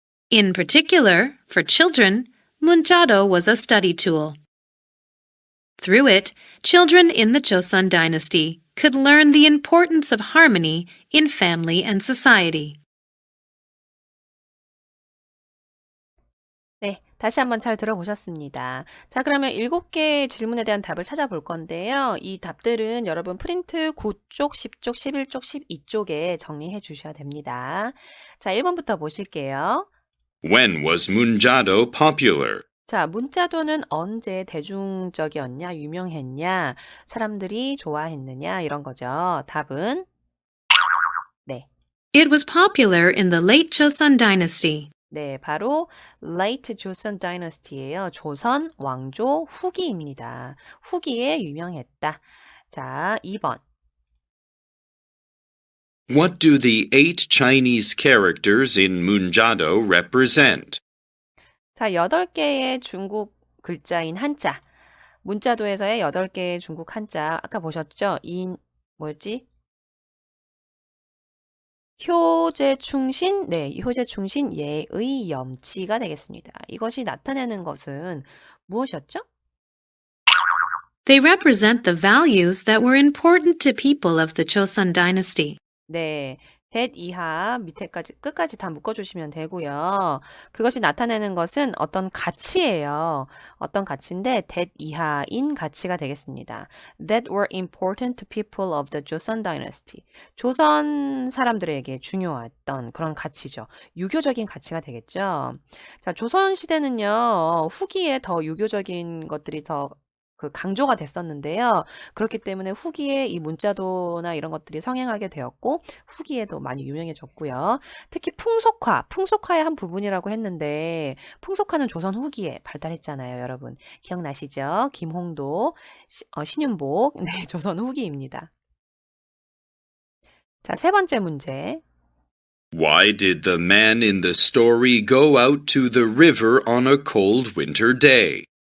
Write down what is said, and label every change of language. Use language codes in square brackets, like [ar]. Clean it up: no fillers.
[en] In particular, for children, munjado was a study tool. Through it, children in the Joseon dynasty could learn the importance of harmony in family and society. [ko] 네, 다시 한번 잘 들어보셨습니다. 자, 그러면 7개의 질문에 대한 답을 찾아볼 건데요. 이 답들은 여러분 프린트 9쪽, 10쪽, 11쪽, 12쪽에 정리해 주셔야 됩니다. 자, 1번부터 보실게요. When was munjado popular? 자, 문자도는 언제 대중적이었냐, 유명했냐, 사람들이 좋아했느냐, 이런 거죠. 답은 네. [en] It was popular in the late Joseon dynasty. [ko] 네, 바로 [en] Late Joseon Dynasty [ko] 예요. 조선 왕조 후기입니다. 후기에 유명했다. 자, 2번. [en] What do the 8 Chinese characters in munjado represent? [ko] 자, 8개의 중국 글자인 한자. 문자도에서의 8개의 중국 한자. 아까 보셨죠? 뭐였지? 효제충신, 네, 효제충신, 예의, 염치가 되겠습니다. 이것이 나타내는 것은 무엇이었죠? [en] They represent the values that were important to people of the Joseon dynasty. [ko] 네, that 이하 밑에까지 끝까지 다 묶어주시면 되고요. 그것이 나타내는 것은 어떤 가치예요. 어떤 가치인데 that 이하인 가치가 되겠습니다. [en] That were important to people of the Joseon dynasty. [ko] 조선 사람들에게 중요했던 그런 가치죠. 유교적인 가치가 되겠죠. 자, 조선 시대는요, 후기에 더 유교적인 것들이 더 강조가 됐었는데요. 그렇기 때문에 후기에 이 문자도나 이런 것들이 성행하게 되었고, 후기에도 많이 유명해졌고요. 특히 풍속화의 한 부분이라고 했는데, 풍속화는 조선 후기에 발달했잖아요, 여러분. 기억나시죠? 김홍도, 신윤복, 네, 조선 후기입니다. 자, 세 번째 문제. [en] Why did the man in the story go out to the river on a cold winter day?